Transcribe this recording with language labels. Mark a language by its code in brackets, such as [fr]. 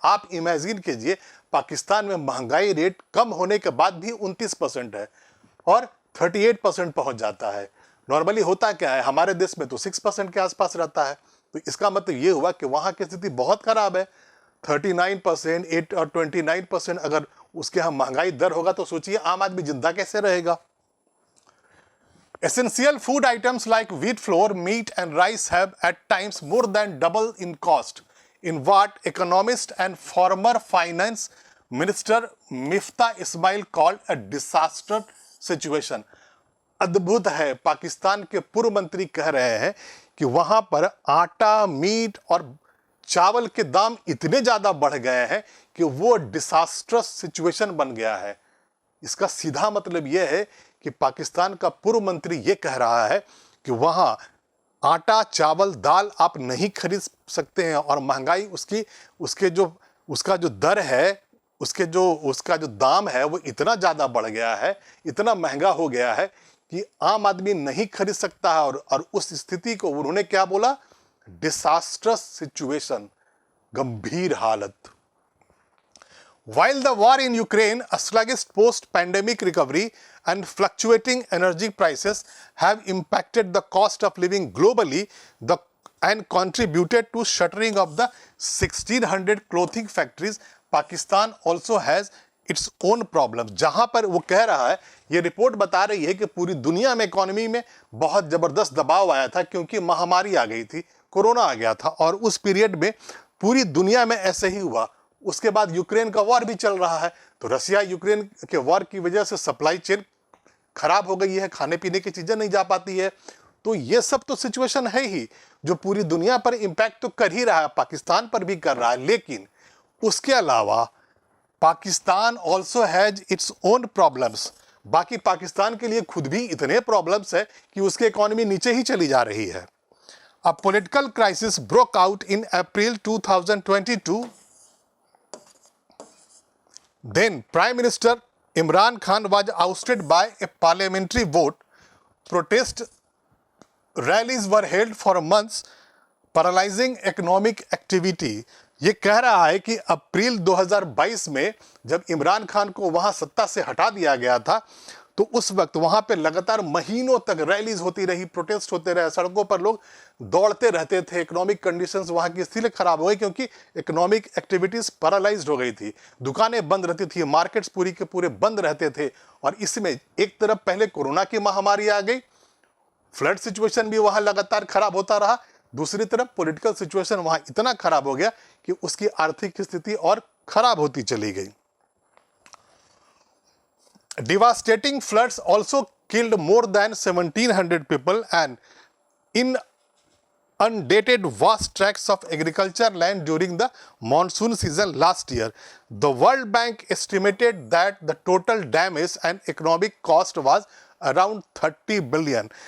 [hi] आप इमेजिन कीजिए, पाकिस्तान में महंगाई रेट कम होने के बाद भी 29% है और 38% पहुंच जाता है। नॉर्मली होता क्या है, हमारे देश में तो 6% के आसपास रहता है। तो इसका मतलब ये हुआ कि वहां की स्थिति बहुत खराब है। 39%, 8 और 29% अगर उसके यहाँ महंगाई दर होगा तो सोचिए आम आदमी जिंदा कैसे रहेगा। [en] Essential food items like wheat flour, meat and rice have at times more than double in cost, in what economist and former finance minister Miftah Ismail called a disaster situation. [hi] अद्भुत है, पाकिस्तान के पूर्व मंत्री कह रहे हैं कि वहां पर आटा, मीट और चावल के दाम इतने ज्यादा बढ़ गए हैं कि वो डिसास्ट्रस सिचुएशन बन गया है। इसका सीधा मतलब यह है कि पाकिस्तान का पूर्व मंत्री यह कह रहा है कि वहां आटा, चावल, दाल आप नहीं खरीद सकते हैं, और महंगाई उसका जो दर है, उसका जो दाम है, वो इतना ज्यादा बढ़ गया है, इतना महंगा हो गया है कि आम आदमी नहीं खरीद सकता है। और उस स्थिति को उन्होंने क्या बोला? डिसास्ट्रस सिचुएशन, गंभीर हालत। [en] While the war in Ukraine, a sluggish post-pandemic recovery and fluctuating energy prices have impacted the cost of living globally and contributed to shuttering of the 1,600 clothing factories, Pakistan also has its own problems. [hi] जहां पर वो कह रहा है, ये report बता रही है कि पूरी दुनिया में इकोनॉमी में बहुत जबरदस्त दबाव आया था, क्योंकि महामारी आ गई थी, कोरोना आ गया था, और उस पीरियड में पूरी दुनिया में ऐसे ही हुआ। उसके बाद यूक्रेन का वॉर भी चल रहा है, तो रसिया यूक्रेन के वॉर की वजह से सप्लाई चेन खराब हो गई है, खाने पीने की चीजें नहीं जा पाती है। तो ये सब तो सिचुएशन है ही जो पूरी दुनिया पर इंपैक्ट तो कर ही रहा है, पाकिस्तान पर भी कर रहा है। लेकिन उसके अलावा [en] Pakistan also has its own problems. [hi] बाकी पाकिस्तान के लिए खुद भी इतने प्रॉब्लम्स है कि उसकी इकोनॉमी नीचे ही चली जा रही है। [en] A political crisis broke out in April 2022. Then Prime Minister Imran Khan was ousted by a parliamentary vote. Protest rallies were held for months, paralyzing economic activity. [hi] ये कह रहा है कि अप्रैल 2022 में जब इमरान खान को वहां सत्ता से हटा दिया गया था, तो उस वक्त वहां पे लगातार महीनों तक रैलीज होती रही, प्रोटेस्ट होते रहे, सड़कों पर लोग दौड़ते रहते थे। इकोनॉमिक कंडीशंस वहां की इसलिए खराब हो गई क्योंकि इकोनॉमिक एक्टिविटीज पैरालाइज्ड हो गई थी, दुकानें बंद रहती थी, मार्केट्स पूरी के पूरे बंद रहते थे। और इसमें एक तरफ पहले कोरोना की महामारी आ गई, फ्लड सिचुएशन भी वहां लगातार खराब होता रहा, दूसरी तरफ पॉलिटिकल सिचुएशन वहां इतना खराब हो गया कि उसकी आर्थिक स्थिति और खराब होती चली गई। [en] Devastating floods also killed more than 1,700 people and inundated vast tracts of agriculture land during the monsoon season last year. The World Bank estimated that the total damage and economic cost was around 30 billion.